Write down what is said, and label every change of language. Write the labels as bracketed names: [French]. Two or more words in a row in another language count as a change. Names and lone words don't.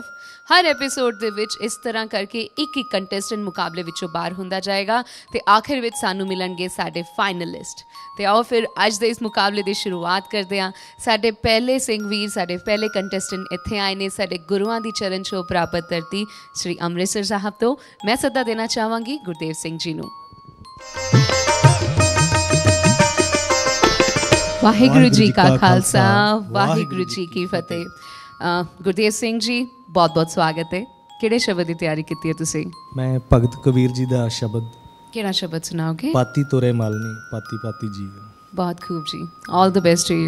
[Punjabi] ਹਰ ਐਪੀਸੋਡ ਦੇ ਵਿੱਚ ਇਸ ਤਰ੍ਹਾਂ ਕਰਕੇ ਇੱਕ ਕੰਟੈਸਟੈਂਟ ਮੁਕਾਬਲੇ ਵਿੱਚੋਂ ਬਾਹਰ ਹੁੰਦਾ ਜਾਏਗਾ ਤੇ ਆਖ਼ਿਰ ਵਿੱਚ ਸਾਨੂੰ ਮਿਲਣਗੇ ਸਾਡੇ ਫਾਈਨਲਿਸਟ। ਤੇ ਆਓ ਫਿਰ ਅੱਜ ਦੇ [Hindi] इस मुकाबले की शुरुआत करते हैं। [Punjabi] ਸਾਡੇ ਪਹਿਲੇ ਸਿੰਘ ਵੀਰ ਸਾਡੇ ਪਹਿਲੇ ਕੰਟੈਸਟੈਂਟ ਇੱਥੇ ਆਏ ਨੇ ਸਾਡੇ ਗੁਰੂਆਂ ਦੀ ਚਰਨ ਛੋਹ ਪ੍ਰਾਪਤ ਧਰਤੀ ਸ੍ਰੀ ਅੰਮ੍ਰਿਤਸਰ ਸਾਹਬ ਤੋਂ। ਮੈਂ ਸੱਦਾ ਦੇਣਾ ਚਾਹਾਂਗੀ ਗੁਰਦੇਵ ਸਿੰਘ ਜੀ ਨੂੰ। ਵਾਹਿਗੁਰੂ ਜੀ ਕਾ ਖ਼ਾਲਸਾ, ਵਾਹਿਗੁਰੂ ਜੀ ਕੀ ਫ਼ਤਹਿ। ਗੁਰਦੇਵ ਸਿੰਘ ਜੀ ਬਹੁਤ ਬਹੁਤ ਸਵਾਗਤ ਹੈ। ਕਿਹੜੇ ਸ਼ਬਦ ਕੀ ਤਿਆਰੀ ਕੀ ਹੈ ਤੁਸੀਂ? [Hindi] मैं भगत कबीर जी का शब्द। [Punjabi] ਕਿਹੜਾ ਸ਼ਬਦ ਸੁਣਾਓਗੇ? [Hindi] पाती तोरे मालनी पाती पाती जी। बहुत खूब जी, [English] All the best to you.